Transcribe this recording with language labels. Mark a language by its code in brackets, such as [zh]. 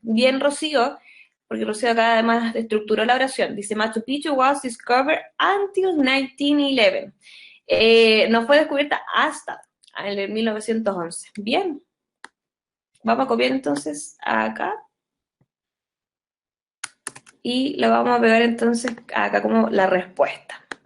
[es] Bien, Rocío, porque Rocío acá además estructuró la oración. [en] Dice, Machu Picchu was discovered until 1911. [es] No fue descubierta hasta el 1911. Bien. Vamos a copiar entonces acá. Y lo vamos a pegar entonces acá como la respuesta.